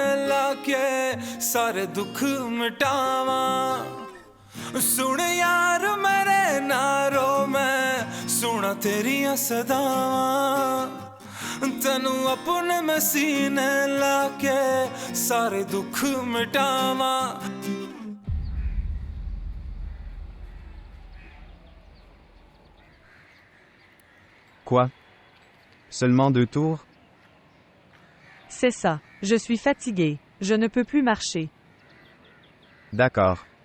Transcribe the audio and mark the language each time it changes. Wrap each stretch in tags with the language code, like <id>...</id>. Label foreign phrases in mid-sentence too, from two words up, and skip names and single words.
<pa>ਲਾਕੇ ਸਾਰੇ ਦੁੱਖ ਮਿਟਾਵਾਂ ਸੁਣ ਯਾਰ ਮੇਰੇ ਨਾਰੋ ਮੈਂ ਸੁਣਾਂ ਤੇਰੀਆਂ ਸਦਾਵਾਂ ਤੈਨੂੰ ਆਪਣੇ ਮੈਂ ਸੀਨੇ ਲਾਕੇ ਸਾਰੇ ਦੁੱਖ ਮਿਟਾਵਾਂ</pa> <fr>Quoi? Seulement 2 tours? C'est ça. Je suis fatigué. Je ne peux plus marcher. D'accord.</fr>